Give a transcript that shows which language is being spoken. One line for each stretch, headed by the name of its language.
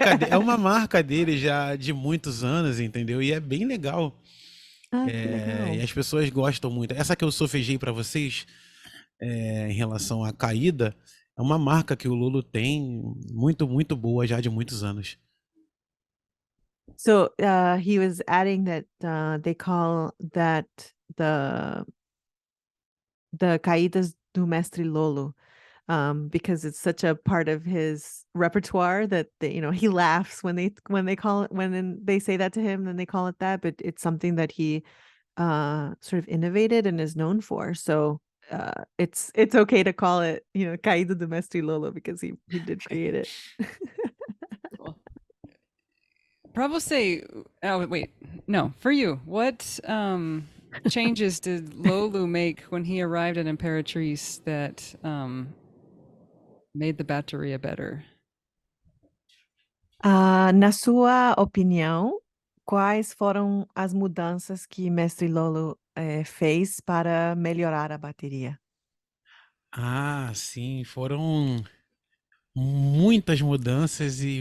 Portuguese: É uma marca dele já de muitos anos, entendeu? E é bem legal. Ah, que E legal. as pessoas gostam muito. Essa que eu solfejei para vocês, em relação à caída, é uma marca que o Lulu tem muito boa já de muitos anos.
English: So he was adding that they call that the caídas do mestre Lolo, because it's such a part of his repertoire that he laughs when they call it, they say that to him, then they call it that, but it's something that he sort of innovated and is known for. So it's okay to call it, caída do mestre Lolo, because he did create it. Cool.
Portuguese: Pra você,
English: oh wait, no, for you, what changes did Lolu make when he arrived at Imperatriz that made the bateria better?
Portuguese: Na sua opinião, quais foram as mudanças que mestre Lolo fez para melhorar a bateria? Ah, sim, foram muitas mudanças e